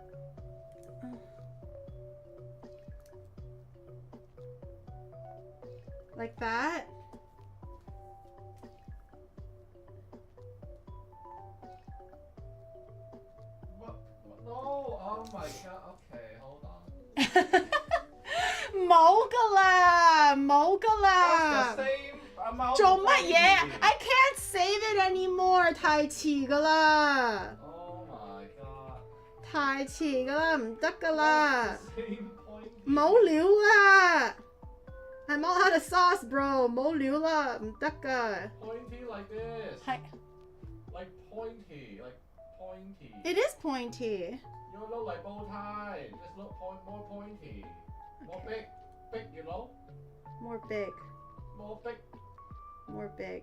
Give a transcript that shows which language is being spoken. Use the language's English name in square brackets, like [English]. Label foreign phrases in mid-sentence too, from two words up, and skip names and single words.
[English] Like that? What? No, oh my god, okay, hold on. [Cantonese] 冇㗎啦，冇㗎啦。 [English] That's the same amount [Cantonese] 做 [English] of [Cantonese] 乜嘢 [English] pointy. I can't save it anymore， [Cantonese] 太遲㗎啦， [English] Oh my god. [Cantonese] 太遲㗎啦，唔得㗎啦， [English] That's the same pointy. [Cantonese] 冇料啊 [English] ！I'm all out of sauce, bro， [Cantonese] 冇料啦，唔得㗎。 [English] Pointy like this. [Cantonese] 係 [English] Like pointy, like pointy. It is pointy. You look like bow tie. Just look more pointy. More big, you know? More big, More big. more big,